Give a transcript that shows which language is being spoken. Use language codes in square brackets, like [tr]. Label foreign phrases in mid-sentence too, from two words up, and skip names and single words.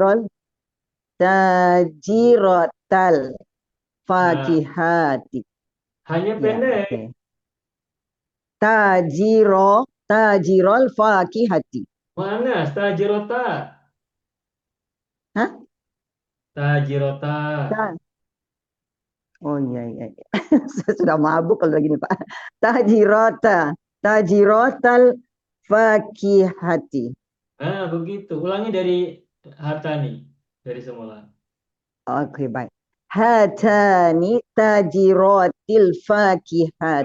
[ar] Tajirotal fakihati. [id] Hanya Ya, pendek. [ar] oke. Tajirol fakihati. Mana? Tajirota. Hah? Tajirota. [id] Oh iya. Saya sudah mabuk kalau begini Pak. [ar] Tajirotal fakihati. [id] Nah, begitu. Ulangi dari hatani. Dari semula. Oke, baik. [ar] Hatani tajirotil fakihati.